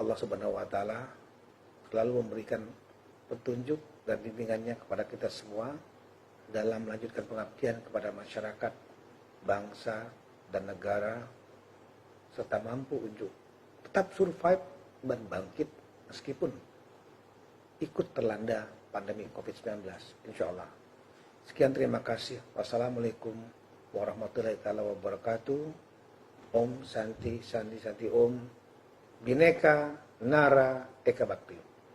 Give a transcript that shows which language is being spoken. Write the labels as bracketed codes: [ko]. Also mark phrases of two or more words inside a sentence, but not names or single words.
[ar] الله سبحانه وتعالى [id] selalu memberikan petunjuk dan bimbingannya kepada kita semua dalam melanjutkan pengabdian kepada masyarakat, bangsa, dan negara, serta mampu untuk tetap survive dan bangkit meskipun ikut terlanda pandemi COVID-19, [ar] إن شاء الله. [id] Sekian, terima kasih. [ar] والسلام عليكم ورحمة الله وبركاته. [sa] ॐ शान्ति शान्ति शान्ति ॐ. Bineka Nara Eka Bakti.